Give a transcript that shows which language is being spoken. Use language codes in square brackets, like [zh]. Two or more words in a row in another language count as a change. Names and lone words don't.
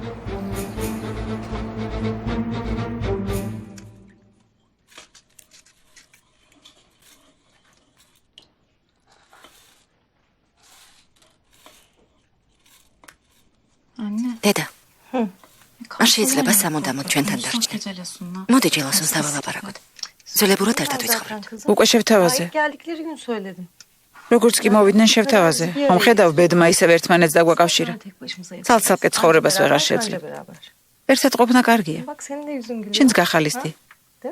[ka] დედა. არ შეიძლება სამუდამოდ ჩვენთან დარჩნენ. მოდი ჯელოსონს დავალაპარაკოთ. ზოლებურად ერთად ვიცხოვრებთ. უკვე შევთავაზე. [tr] Geldikleri gün söyledim. [ka] როგორც კი მოვიდნენ შევთავაზე. ხომ ხედავ ბედმა ისევ ერთმანეთს დაგვაკავშირა. [tr] Tek başımıza yeter. [ka] ცალ-ცალკე ცხოვრებას ვეღარ შეძლებ. [tr] Beraber. [ka] ერთად ყოფნა კარგია. [tr] Bak senin de yüzün gülüyor. [ka] შენც გახალისდი. [tr] Değil mi?